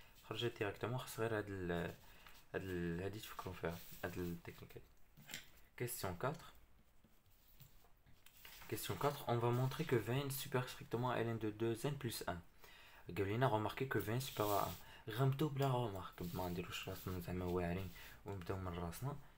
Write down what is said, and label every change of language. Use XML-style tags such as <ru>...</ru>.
<ar>خرجت</ar> <fr>directement</fr> <ar>خاص غير هادي تفكروا فيها هاد التكنيك.</ar> <fr>Question 4. Question 4, on va montrer que Vn supère strictement à ln de 2n plus 1.</fr> <ar>قال</ar> <fr>remarquer que Vn supérieur à 1.</fr> <ar>غنبداو بلا remarque ما نديروش راسنا زعما واعرين ونبداو من راسنا.</ar>